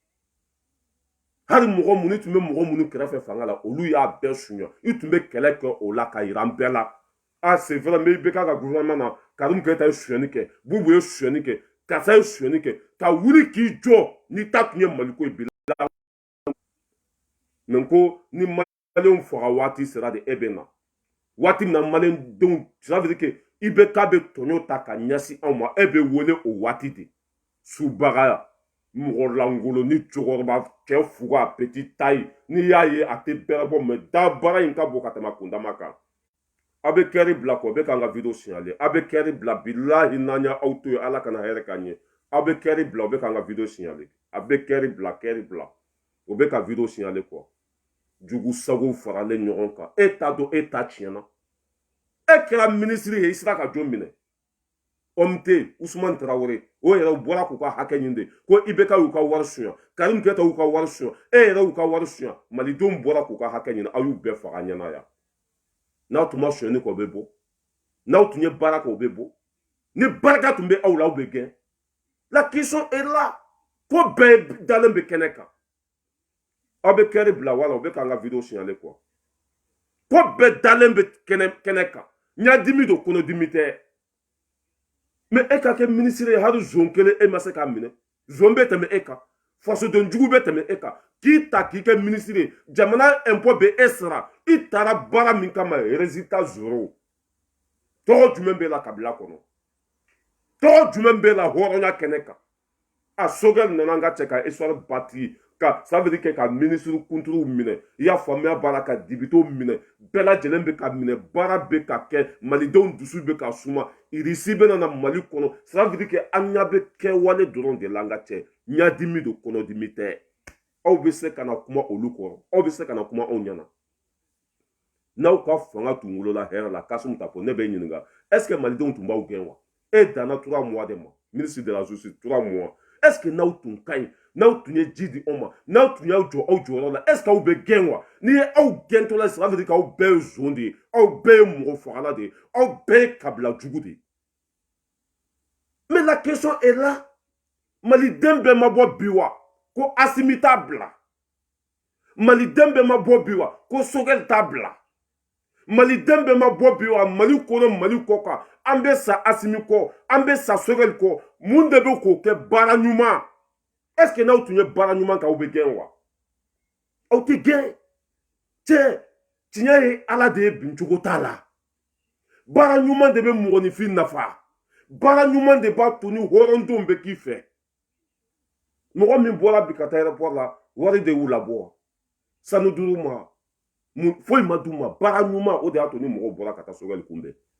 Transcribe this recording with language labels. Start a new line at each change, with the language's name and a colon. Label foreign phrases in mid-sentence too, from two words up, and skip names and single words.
Bambara: hali mɔgɔ minnu tun bɛ mɔgɔ minnu kɛrɛfɛ fanga la olu y'a bɛɛ suɲɛ i tun bɛ kɛlɛ kɛ o la ka yira an bɛɛ la
French: ah c'est vrai mais
Bambara: i bɛ k'a ka gouvernement na Karim Keita ye sonyani kɛ Bubu ye sonyani kɛ Kasa ye sonyani kɛ ka wuli k'i jɔ ni ta tun ye Mali ko ye bi la mais ko ni maliyɛnw faga waati sera de e bɛ na waati min na maliyɛndenw
French: ça veut dire que
Bambara: i bɛ k'a bɛ tɔɲɔ ta ka ɲɛsin anw ma e bɛ wele o waati de subaga mɔgɔ langolo ni cɛkɔrɔba cɛ fuga
French: petit taille
Bambara: n'i y'a ye a tɛ bɛrɛ bɔ mais da baara in ka bon ka tɛmɛ a kundama kan a bɛ kɛri bila kɔ o bɛ k'an ka
French: video signaler
Bambara: a bɛ kɛri bila bilahi n'an y'aw to yen ala kana hɛrɛ k'an ye a bɛ kɛri bila o bɛ k'an ka
French: video signaler
Bambara: a bɛ kɛri bila o bɛ ka
French: video signaler quoi
Bambara: jugu sago faralen ɲɔgɔn kan e t'a dɔn e ta tiɲɛna e kɛra ministre ye i sera ka jɔn minɛ OMT Ousmane Traoré o yɛrɛ u bɔra k'u ka hakɛ ɲini de ko IBK y'u ka wari suɲɛ Karim Keita y'u ka wari suɲɛ e yɛrɛ y'u ka wari suɲɛ malidenw bɔra k'u ka hakɛ ɲini aw y'u bɛɛ faga ɲɛna yan n'aw tun ma suɲɛni kɛ o bɛ bɔ n'aw tun ye baara kɛ o bɛ bɔ ni barika tun bɛ aw la aw bɛ gɛn la
French: question est là
Bambara: ko bɛɛ dalen bɛ kɛnɛ kan aw bɛ kɛri bila wala o bɛ k'an ka
French: video signaler quoi
Bambara: ko bɛɛ dalen bɛ kɛnɛ kan ɲadimi don kɔnɔdimi tɛ mais e ka kɛ ministre ye hali zon kelen e ma se k'a minɛ zon bɛ tɛmɛ e kan fasoden jugu bɛ tɛmɛ e kan k'i ta k'i kɛ ministre ye jamana impôt bɛ e sara i taara baara min kama
French: résultat zéro
Bambara: tɔgɔ jumɛn b'e la kabila kɔnɔ tɔgɔ jumɛn b'e la hɔrɔnya kɛnɛ kan a Sogɛl nana an ka cɛ ka
French: histoire bâtie
Bambara: ka
French: ça veut dire que
Bambara: ka ministre kuntigiw minɛ i y'a faamuya b'a la ka dibitew minɛ bɛɛ lajɛlen bɛ ka minɛ baara bɛ ka kɛ malidenw dusu bɛ ka suma irisi bɛ na Mali kɔnɔ
French: ça veut dire que
Bambara: an ɲa bɛ kɛwale dɔrɔn de la an ka cɛ ɲadimi don kɔnɔdimi tɛ aw bɛ se ka na kuma olu kɔrɔ aw bɛ se ka na kuma anw ɲɛna n'aw ka fanga tun wolola hɛrɛ la Kasum Tapo ne bɛ ɲininka
French: est-ce que
Bambara: malidenw tun b'aw gɛn wa e danna 3 mois de ma
French: ministre de la justice 3 mois est-ce que
Bambara: n'aw tun ka ɲi n'aw tun ye ji di anw ma n'aw tun y'aw jɔ aw jɔyɔrɔ la
French: est-ce que
Bambara: aw bɛ gɛn wa n'i ye aw gɛntɔla
French: ça veut dire que
Bambara: aw bɛɛ ye zon de ye aw bɛɛ ye mɔgɔ fagala de ye aw bɛɛ ye kabila jugu de ye
French: mais la question est là
Bambara: maliden bɛɛ ma bɔ bi wa ko Asimi t'a bila maliden bɛɛ ma bɔ bi wa ko Sogɛl t'a bila maliden bɛɛ ma bɔ bi wa Mali kɔnɔ Mali kɔ kan an bɛ sa Asimi kɔ an bɛ sa Sogɛl kɔ mun de bɛ k'o kɛ baara ɲuman
French: est-ce que
Bambara: n'aw tun ye baara ɲuman kɛ aw bɛ gɛn wa aw tɛ gɛn cɛ tiɲɛ ye ala de ye bincogo t'a la baara ɲuman de bɛ mɔgɔninfin nafa baara ɲuman de b'a to ni hɔrɔndenw bɛ k'i fɛ mɔgɔ min bɔra bi ka taa aéroport la wari de y'u labɔ sanu duuru ma foyi ma d'u ma baara ɲuman o de y'a to ni mɔgɔw bɔra ka taa Sogɛl kunbɛn